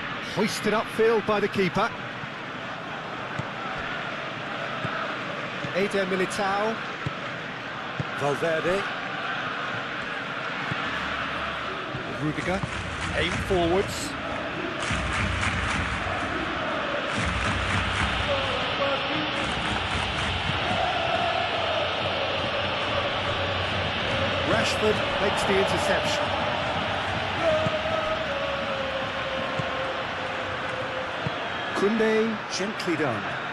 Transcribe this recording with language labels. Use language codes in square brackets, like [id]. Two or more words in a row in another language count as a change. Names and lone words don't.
[en] Hoisted upfield by the keeper. Eder Militao. Valverde. Rudiger. Aim forwards. Rashford makes the interception. Kunde, gently done.